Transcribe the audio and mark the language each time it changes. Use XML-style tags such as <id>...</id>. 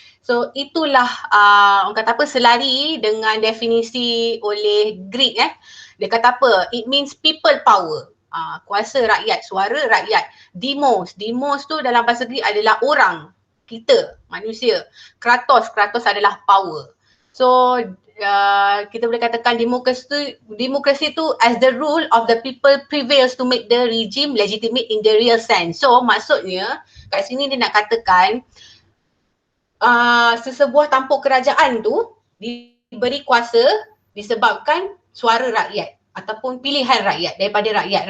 <ms>So itulah orang kata apa, selari dengan definisi oleh Greek Dia kata apa?</ms> <en>It means people power.</en> <ms>Kuasa rakyat, suara rakyat. Demos tu dalam bahasa Greek adalah orang, kita, manusia. Kratos adalah power. So kita boleh katakan demokrasi tu</ms> <en>as the rule of the people prevails to make the regime legitimate in the real sense.</en> <ms>So maksudnya kat sini dia nak katakan sesebuah tampuk kerajaan tu diberi kuasa disebabkan suara rakyat ataupun pilihan rakyat daripada rakyat.</ms>